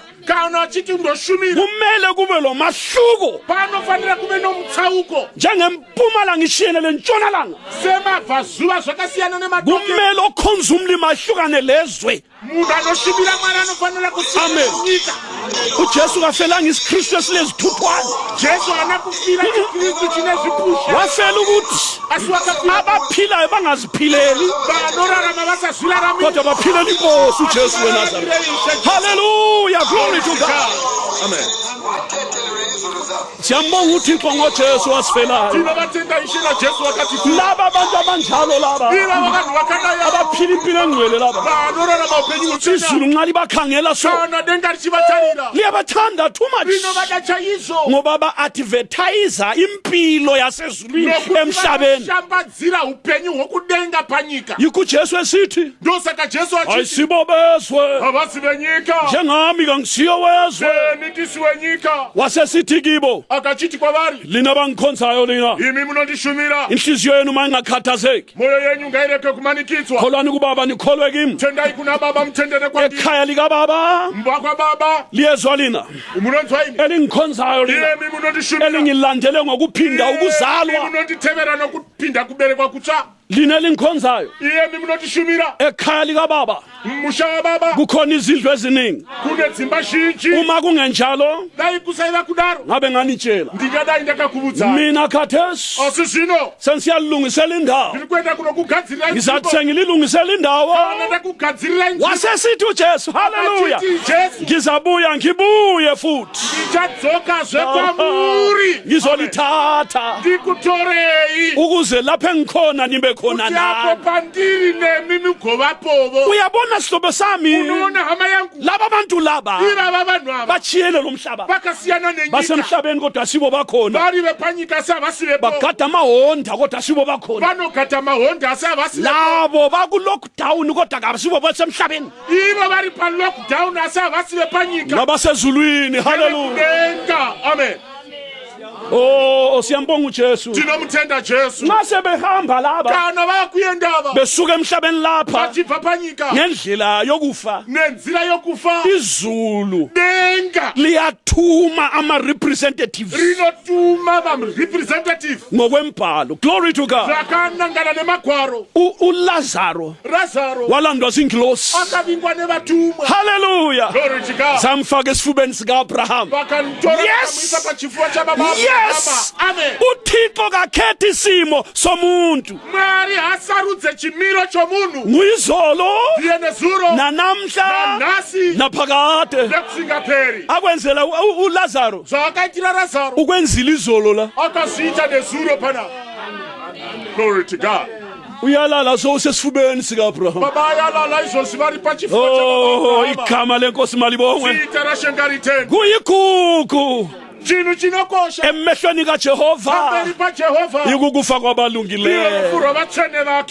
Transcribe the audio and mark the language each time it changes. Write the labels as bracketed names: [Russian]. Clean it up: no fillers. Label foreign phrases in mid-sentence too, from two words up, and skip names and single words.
[Shona] Kana achiti ndoshumira. [North Ndebele] kumele kube lo mahluko [Shona] Panofanira kuve nomutsauko. [North Ndebele] njengempumalanga ishiyene lentshonalanga [Shona] Semabvazuva zvakasiyana nemadoke. [North Ndebele] kumele okhonza umlimi ahlukane lezwe [Shona] Munhu anoshumira Mwari anofanira Amen. kusinyika. [North Ndebele] ujesu kafelanga isikristu esilezithuthwane [Shona] Jesu haana kufira chikristu chine zvipusha. [North Ndebele] wafela ukuthi [Shona] Asi wakafira [North Ndebele] abaphilayo bangaziphileli [Shona] vanorarama vasazviramira. [North Ndebele] kodwa baphilela inkosi ujesu weNazaretha haleluya [English] glory to God [North Ndebele] Amen. siyambonga uthixo ngojesu wasifelayo [Shona] Tinovatenda Ishe naJesu wakati [North Ndebele] laba abantu abanjalo laba [Shona] iva vanhu vakadai [North Ndebele] abaphila impilo engcwele laba [Shona] vanorarama upenyu hutsvene. [North Ndebele] izulu nxa libakhangela so [Shona] Kana denga richivatarira [North Ndebele] liyabathanda [English] too much [Shona] rinovada chaizvo. [North Ndebele] ngoba ba-advertisa impilo yasezulwini [Shona] Nokuti [North Ndebele] emhlabeni [Shona] vanashambadzira upenyu hwokudenga panyika. [North Ndebele] yikho ujesu esithi [Shona] Ndosaka Jesu achiti [North Ndebele] ayisibo bezwe [Shona] havasi venyika. [North Ndebele] njengami kangisiyo wezwe [Shona] Nitisi wenyika. panyika [North Ndebele] wasesithi kibo [Shona] akachithi kwavari [North Ndebele] lina bangikhonzayo lina [Shona] imi munondishumira [North Ndebele] inhliziyo yenu mayingakhathazeki [Shona] moyo yenyu ngayireke kumanikidzwa [North Ndebele] kholwani kubaba nikholwe kimi [Shona] tendai kuna baba mtendere kwandiri [North Ndebele] ekhaya likababa [Shona] mba kwa baba [North Ndebele] liyezwa lina [Shona] munonzwa imi [North Ndebele] elingikhonzayo lina [Shona] imi munondishumira [North Ndebele] elingilandele ngokuphinda ukuzalwa [Shona] munondithebera nokuphinda kuberekwa kutsha [North Ndebele] lina elingikhonzayo [Shona] imi munondishumira [North Ndebele] ekhaya likababa [Shona] musha wa baba [North Ndebele] kukhona izindlu eziningi [Shona] kune dzimba zhinji [North Ndebele] uma kungenjalo [Shona] dai kusaiva kudaro [North Ndebele] ngabe nganitshela [Shona] ndingadai ndakakuvudza [North Ndebele] mina khathesi [Shona] asi zvino [North Ndebele] sensiyalungisela indawo [Shona] ndiri kuenda kunokugadzirira [North Ndebele] ngizathi sengililungisela indawo [Shona] ndakugadzirira [North Ndebele] wasesithi ujesu haleluya jesu ngizabuya ngibuye futhi [Shona] ndichadzokazve kwamuri [North Ndebele] ngizolithatha [Shona] ndikutorei [North Ndebele] ukuze lapho engikhona nibe khona [Shona] kuti apo [North Ndebele] nami [Shona] pandiri nemi mugovapovo [North Ndebele] uyabona sihlobo sami [Shona] unoona hama yangu [North Ndebele] laba bantu laba [Shona] ivava vanhu ava [North Ndebele] bachiyele lo mhlaba [Shona] vakasiyana nenyika [North Ndebele] basemhlabeni kodwa sibo bakhona [Shona] vari vepanyika asi havasivepo [North Ndebele] bagada amahonda kodwa sibo bakhona [Shona] vanogata mahonda asi havasivepo [North Ndebele] labo bakulockdown kodwa kasibo basemhlabeni [Shona] ivo vari palockdown asi havasi vepanyika [North Ndebele] nabasezulwini haleluya [Shona] kudenga amen [North Ndebele] oh siyambonga uJesu [Shona] tinomutenda jesu [North Ndebele] nxa sebehamba laba [Shona] kana vakuendava [North Ndebele] besuka emhlabeni lapha [Shona] vachibva panyika [North Ndebele] ngendlela yokufa [Shona] nenzira yokufa [North Ndebele] izulu [Shona] denga [North Ndebele] liyathuma ama-representatives [Shona] rinotuma varepresentative [North Ndebele] ngokwembhalo [English] glory to God [Shona] zvakanangana nemagwaro [North Ndebele] ulazaro [Shona] razaro [North Ndebele] walandwa zingilosi [Shona] akavingwa nevatumwa haleluya [English] glory to God [North Ndebele] zamfaka esifubeni sika-abraham [Shona] vakantora Yes. vakamuisa pachifuva chababa yes amen [North Ndebele] uthixo kakhethi isimo somuntu [Shona] mwari hasarudze chimiro chomunhu [North Ndebele] nguyizolo [Shona] ndiye nezuro [North Ndebele] nanamhla [Shona] nanhasi [North Ndebele] naphakade [Shona] nekusingaperi [North Ndebele] akwenzela ulazaro [Shona] zvaakaitira razaro [North Ndebele] ukwenzile izolo la [Shona] akazviita nezuro pana [English] glory to God [North Ndebele] uyalala so usesifubeni sika-abraham [Shona] baba ayalala izvozvi vari pachifuva oh chababa [North Ndebele] igama lenkosi malibongwe [Shona] ziita rashengariteni [North Ndebele] kuyigugu [Shona] chinhu chinokosha [North Ndebele] emehlweni kaJehova [Shona] pamberi pajehovha [North Ndebele] ikukufa kwabalungileyo [Shona] ndiro vatsvene vake